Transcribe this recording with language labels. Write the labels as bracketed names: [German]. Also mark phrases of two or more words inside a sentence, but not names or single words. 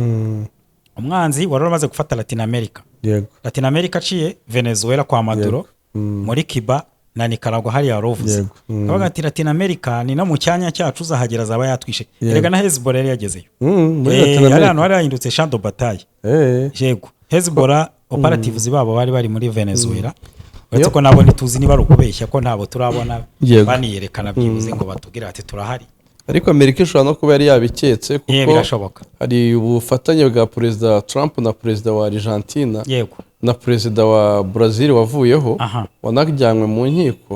[Kinyarwanda] Umwanzi wari umaze gufata Latin America. Latin America aciye Venezuela kwa Maduro, muri Cuba na Nicaragua hari yarovuze. Kabaga ati Latin America ni no mu cyanya cyacu uzahagera zaba yatwishe. Erega na Hezbollah yari yagezeyo. Yari hano hari yahindutse [French] champ de bataille. [Kinyarwanda] Yego. Hezbollah operatives babo bari muri Venezuela. Uretse ko nabo ntituzi niba rukubeshya ko ntabo turabona baniyerekana byibuze ngo batubwira ati turahari. Ariko Amerika ishobora no kuba yari yabiketse kuko hari ubufatanye bwa Perezida Trump na Perezida wa Argentina na Perezida wa Brazil wavuyeho wanajyanywe mu nkiko.